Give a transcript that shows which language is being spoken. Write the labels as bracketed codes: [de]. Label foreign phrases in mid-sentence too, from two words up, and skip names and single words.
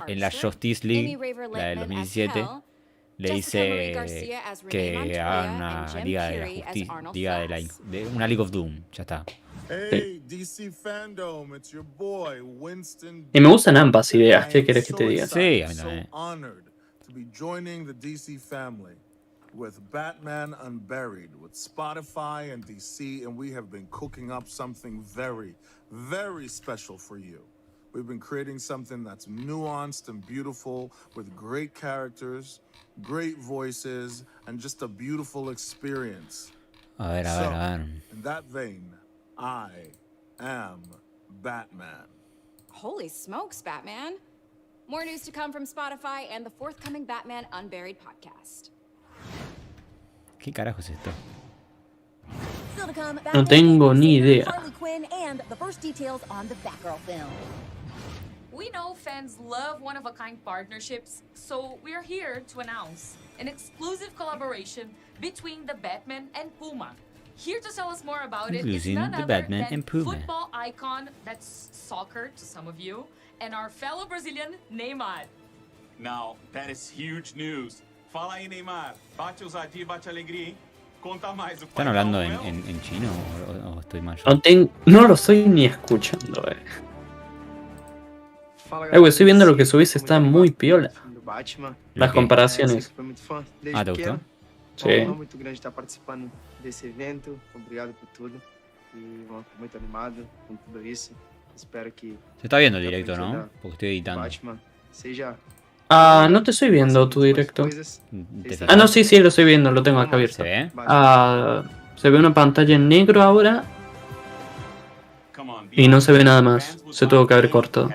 [es] En la Justice League, la del 2017... le dice que hagan una liga de la justicia, una League of Doom, ya está. Y me gustan ambas ideas, ¿qué querés que te diga? Sí, a mí también. [en] With Batman Unburied, with Spotify and DC, and we have been cooking up something very, very special for you. We've been creating something that's nuanced and beautiful, with great characters, great voices, and just a beautiful experience. [es] A ver. [en] In that vein, I am Batman. Holy smokes, Batman. More news to come from Spotify and the forthcoming Batman Unburied podcast. [es] ¿Qué carajo es esto? No tengo ni idea. [en] We know fans love one-of-a-kind partnerships, so we're here to announce an exclusive collaboration between the Batman and Puma. Here to tell us more about it is none other than football icon, that's soccer to some of you, and our fellow Brazilian Neymar. Now, that is huge news. [pt] Fala aí, Neymar. Bate ousadia, bate alegria, hein? Conta mais. [es] ¿Están hablando en chino o estoy mal? No lo estoy ni escuchando, estoy viendo lo que subís, está muy piola. Las comparaciones. Ah, ¿te gustó? Sí. [pt] Muito grande estar participando desse evento. Obrigado por tudo. E muito animado com tudo isso. [es] Espero que se está viendo el directo, ¿no? Porque estoy editando. Ah, no te estoy viendo tu directo. Ah, no, sí, lo estoy viendo, lo tengo acá abierto. ¿Se ve? Ah, se ve una pantalla en negro ahora. Y no se ve nada más. Se tuvo que haber cortado.